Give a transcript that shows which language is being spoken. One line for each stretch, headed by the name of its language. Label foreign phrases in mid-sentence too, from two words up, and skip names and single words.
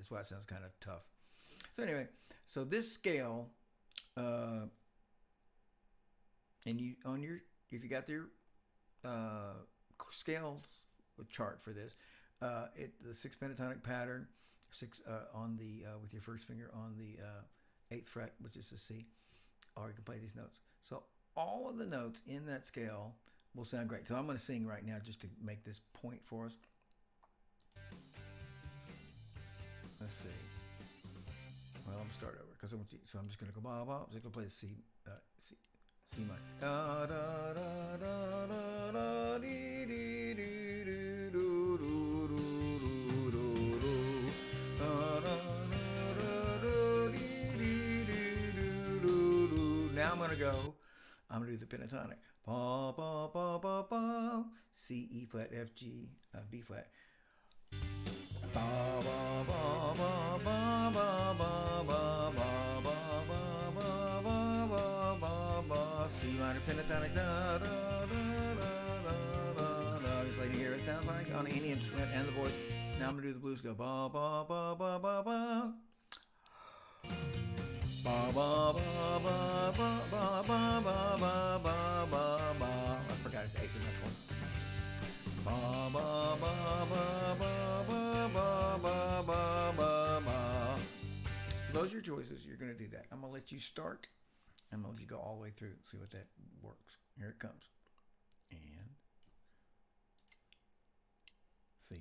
English: That's why it sounds kind of tough. So anyway, so this scale, and you, if you got your scales, chart for this, the 6 pentatonic pattern, 6 on the with your first finger on the 8th fret, which is a C, or you can play these notes. So all of the notes in that scale will sound great. So I'm going to sing right now just to make this point for us. Let's see. Well, I'm gonna start over because I want you. So I'm just going to go ba ba. I'm just going to play the C minor. Da da da da da da dee dee dee dee do do do do do da da da da dee dee dee do do. Now I'm gonna do the pentatonic. Ba ba ba ba ba. C, E flat, F, G, B flat. Ba ba ba ba ba ba ba ba ba ba. C minor pentatonic, da da da da da da. Just letting you hear what it sounds like on any instrument and the voice. Now I'm gonna do the blues. Go ba ba ba ba ba ba. Ba ba ba ba ba ba ba ba ba ba ba. I forgot it's A, so that's one. Ba ba ba ba ba ba ba ba ba ba. voices, you're going to do that. I'm going to let you start. I'm going to let you go all the way through. See what that works. Here it comes. And C.